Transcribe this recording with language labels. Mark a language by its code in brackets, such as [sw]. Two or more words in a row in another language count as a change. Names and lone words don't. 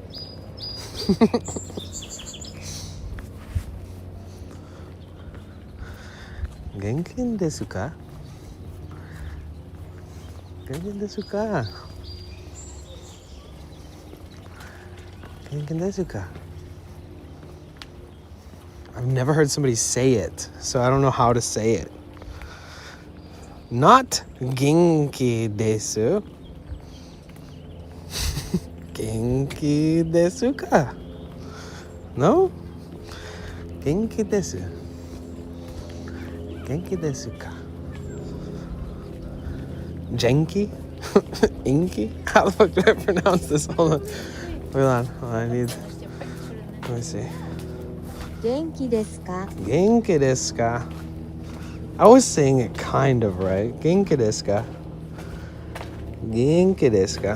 [ja] Genkin desu ka? Genkin desu ka? Genkin desu ka? [en] I've never heard somebody say it, so I don't know how to say it. Not [ja] genki desu. Genki desu ka? [en] No? [ja] Genki desu. Genki desu ka? Genki? Inki? [en] How the fuck do I pronounce this? Hold on. Let me see. [ja] Genki desu ka? Genki desu ka? [en] I was saying it kind of right. [ja] Genki desu ka? Genki desu ka?